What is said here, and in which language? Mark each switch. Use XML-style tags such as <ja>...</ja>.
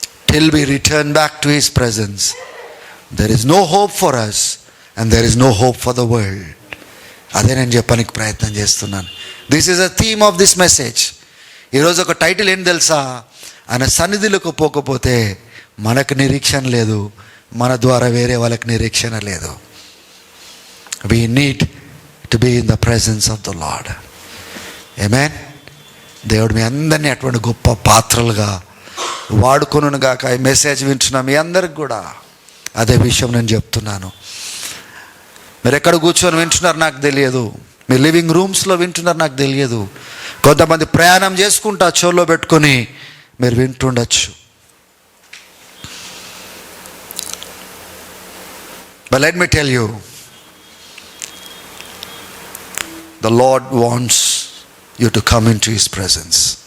<en>Till we return back to His presence, there is no hope for us and there is no hope for the world.</en> <te>అదే నేను చెప్పడానికి ప్రయత్నం చేస్తున్నాను.</te> <en>This is a theme of this message.</en> <te>ఈరోజు ఒక title ఏంటి తెలుసా? ఆయన సన్నిధిలోకి పోకపోతే మనకు నిరీక్షణ లేదు, మన ద్వారా వేరే వాళ్ళకి నిరీక్షణ లేదు.</te> <en>We need to be in the presence of the Lord. Amen.</en> <te>దేవుడు మీ అందరినీ అటువంటి గొప్ప పాత్రలుగా వాడుకొనును గాక. ఈ మెసేజ్ వింటున్నా మీ అందరికి కూడా అదే విషయం నేను చెప్తున్నాను. మీరు ఎక్కడ కూర్చొని వింటున్నారు నాకు తెలియదు, మీ లివింగ్ రూమ్స్లో వింటున్నారు నాకు తెలియదు, కొంతమంది ప్రయాణం చేసుకుంటా చెవులో పెట్టుకొని మీరు వింటుండొచ్చు.</te> <en>But let me tell you, the Lord wants you to come into His presence.</en>